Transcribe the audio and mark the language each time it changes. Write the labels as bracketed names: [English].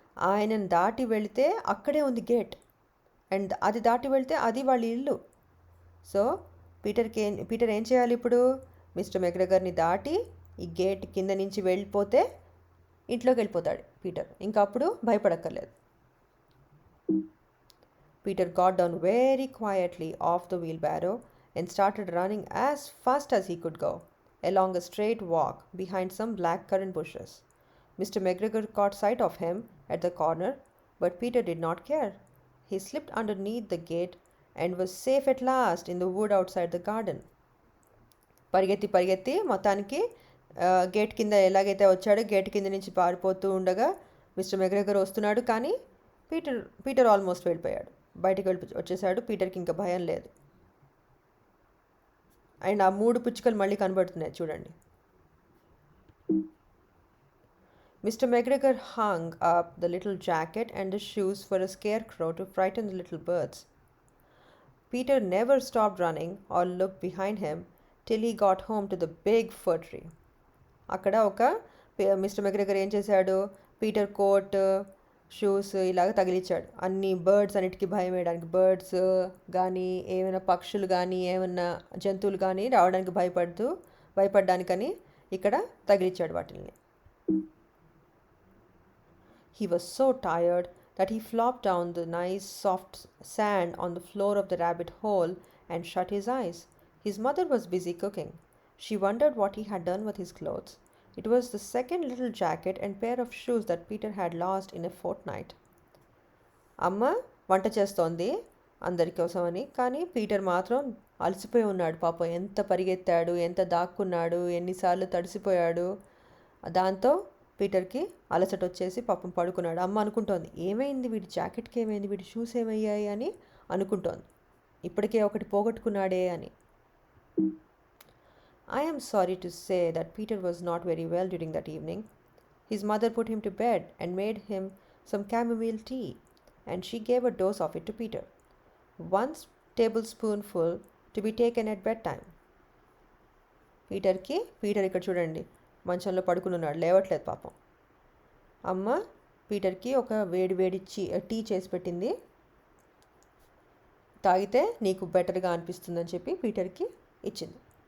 [Telugu] ఆయనను దాటి వెళితే అక్కడే ఉంది గేట్, అండ్ అది దాటి వెళితే అది వాళ్ళ ఇల్లు. సో పీటర్ ఏం చేయాలి ఇప్పుడు, మిస్టర్ మెగ్రెగర్ని దాటి ఈ గేట్ కింద నుంచి వెళ్ళిపోతే ఇంట్లోకి వెళ్ళిపోతాడు పీటర్, ఇంకా అప్పుడు భయపడక్కర్లేదు. [English] Peter got down very quietly off the wheelbarrow and started running as fast as he could go, along a straight walk behind some black currant bushes. Mr. McGregor caught sight of him at the corner, but Peter did not care. He slipped underneath the gate and was safe at last in the wood outside the garden. [Telugu] పరిగెత్తి మొత్తానికి gate కింద ఎలాగైతే వచ్చాడో gate కింద నుంచి పారిపోతూ ఉండగా mister McGregor వస్తున్నాడు, కానీ పీటర్ ఆల్మోస్ట్ వెళ్ళిపోయాడు, బయటికి వచ్చేసాడు. పీటర్కి ఇంకా భయం లేదు. అండ్ ఆ 3 పిచ్చుకలు మళ్ళీ కనబడుతున్నాయి చూడండి. [English] Mr. McGregor hung up the little jacket and the shoes for a scarecrow to frighten the little birds. Peter never stopped running or looked behind him till he got home to the big fir tree. [Telugu] అక్కడ mister McGregor ఏం చేశాడు, Peter coat, shoes ఇలాగ తగిలించాడు. అన్ని birds అన్నిటికీ భయం వేయడానికి, birds కానీ ఏమైనా పక్షులు కానీ ఏమైనా జంతువులు కానీ రావడానికి భయపడడానికని ఇక్కడ తగిలించాడు వాటిని. [English] He was so tired that he flopped down the nice soft sand on the floor of the rabbit hole and shut his eyes. His mother was busy cooking. She wondered what he had done with his clothes. It was the second little jacket and pair of shoes that Peter had lost in a fortnight. [Telugu] అమ్మ వంట చేస్తోంది అందరి కోసమని, కానీ Peter మాత్రం అలసిపోయి ఉన్నాడు. పాపం ఎంత పరిగెత్తాడు, ఎంత దాక్కున్నాడు, ఎన్నిసార్లు తడిసిపోయాడు. దాంతో పీటర్కి అలసట వచ్చేసి పాపం పడుకున్నాడు. అమ్మ అనుకుంటోంది, ఏమైంది వీడి జాకెట్కి, ఏమైంది వీడి షూస్ ఏమయ్యాయి అని అనుకుంటోంది, ఇప్పటికే ఒకటి పోగొట్టుకున్నాడే అని. [English] I am sorry to say that Peter was not very well during that evening. His mother put him to bed and made him some chamomile tea, and she gave a dose of it to Peter. 1 tablespoonful to be taken at bedtime. [Telugu] Peter ఇక్కడ చూడండి మంచంలో పడుకుని ఉన్నాడు, లేవట్లేదు పాపం. అమ్మ పీటర్కి ఒక వేడి వేడి టీ చేసి పెట్టింది. తాగితే నీకు బెటర్గా అనిపిస్తుందని చెప్పి పీటర్కి ఇచ్చింది.